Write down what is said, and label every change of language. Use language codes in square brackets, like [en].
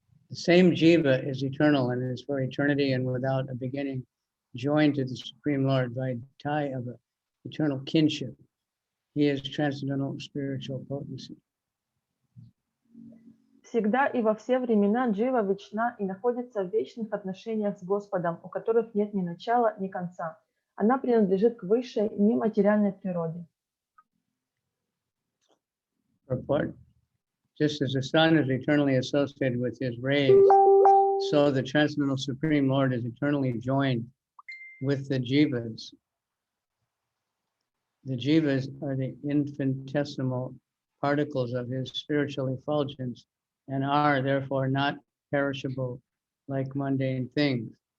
[en] The same jiva is eternal and is for eternity and without a beginning, joined to the Supreme Lord by tie of eternal kinship. He is transcendental spiritual potency. [ru] Всегда и во все времена джива вечна и находится в вечных отношениях с Господом, у которых нет ни начала, ни конца. Она принадлежит к высшей, нематериальной природе. [en] Purport. Just as the sun is eternally associated with his rays, so the Transcendental Supreme Lord is eternally joined with the jivas. The jivas are the infinitesimal particles of his spiritual effulgence and are therefore not perishable like mundane things.